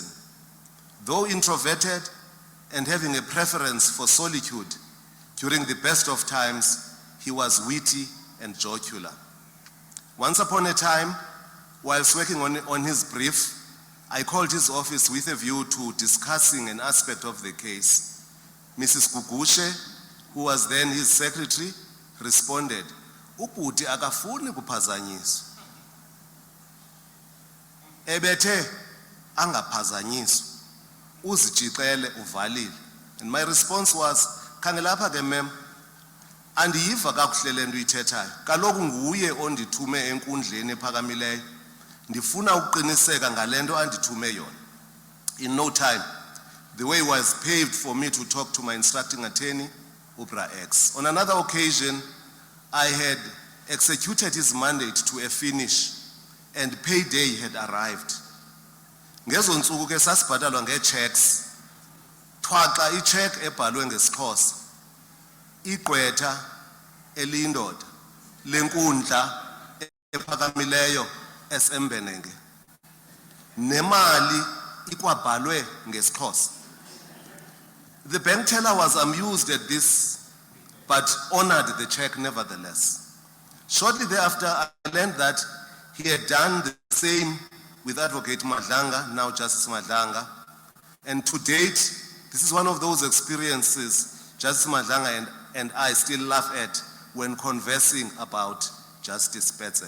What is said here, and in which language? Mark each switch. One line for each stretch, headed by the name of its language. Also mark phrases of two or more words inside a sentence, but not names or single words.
English: Though introverted and having a preference for solitude, during the best of times, he was witty and jocular. Once upon a time, whilst working on his brief, I called his office with a view to discussing an aspect of the case. Mrs. Gugushe, who was then his secretary, responded,
Xhosa: "Ubhuti akafuni kuphazanyiswa." Ebethe angaphazanyiswa, uzijixele uvalile.
English: And my response was,
Xhosa: "Khangelapha ke mem, andiyiva kakuhle le nto uyithethayo. Kaloku nguye ondithume enkundleni ephakamileyo. Ndifuna ukuqiniseka ngale nto andithume yona."
English: In no time, the way was paved for me to talk to my instructing attorney, Ubra X. On another occasion, I had executed his mandate to a finish, and payday had arrived.
Xhosa: Ngezo ntsuku ke sasibhatalwa nge-checks. Thwaxa i-check ebhalwe ngesiXhosa, igqwetha eliyindoda lenkundla ephakamileyo esembenenge, nemali ikwabhalwe ngesiXhosa.
English: The bank teller was amused at this, but honored the check nevertheless. Shortly thereafter, I learned that he had done the same with Advocate Madlanga, now Justice Madlanga. And to date, this is one of those experiences Justice Madlanga and I still laugh at when conversing about Justice Spetse.